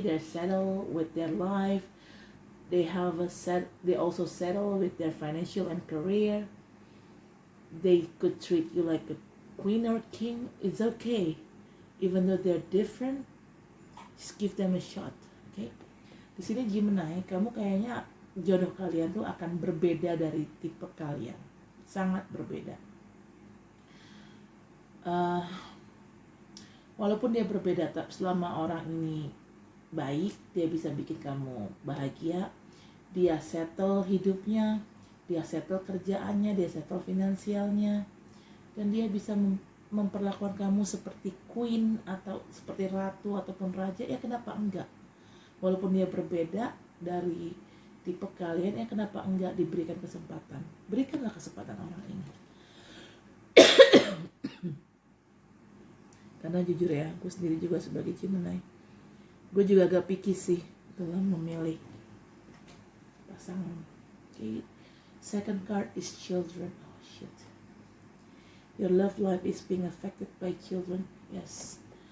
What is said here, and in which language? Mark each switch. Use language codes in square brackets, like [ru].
[en] They're settled with their life. They also settle with their financial and career. They could treat you like a queen or king. It's okay. Even though they're different, just give them a shot, okay? [id] Di sini Gemini, kamu kayaknya jodoh kalian tuh akan berbeda dari tipe kalian, sangat berbeda. Walaupun dia berbeda, tapi selama orang ini baik, dia bisa bikin kamu bahagia, dia settle hidupnya, dia settle kerjaannya, dia settle finansialnya, dan dia bisa memperlakukan kamu seperti queen atau seperti ratu ataupun raja, ya kenapa enggak? Walaupun dia berbeda dari tipe kalian, ya kenapa enggak diberikan kesempatan? Berikanlah kesempatan orang ini. Karena jujur ya, aku sendiri juga sebagai Gemini, gue juga agak picky sih dalam memilih pasangan. [en] Okay. Second card is children. Oh shit. Your love life is being affected by children. Yes.